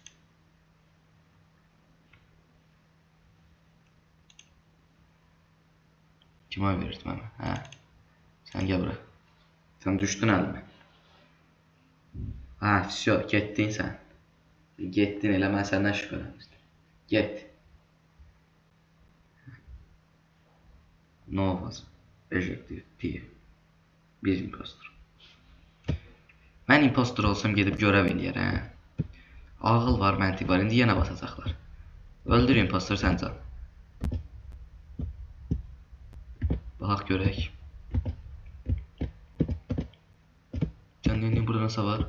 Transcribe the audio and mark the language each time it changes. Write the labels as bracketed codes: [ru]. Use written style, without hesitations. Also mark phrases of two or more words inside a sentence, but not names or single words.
[az] Kim oy verirdi mənə? Sən gəl bura. Sən düşdün əlimə. Всё, getdin sən. Getdin, elə mən səndən şübhələnirdim. Get. [en] No was ejected [az] diye. Bir impostor. Mən impostor olsam gedib görəv eləyərəm. Ağıl var, məntiq var. İndi yenə basacaqlar. Öldür impostor səncə. Baxaq görək. [tr] Ne burada nasıl var?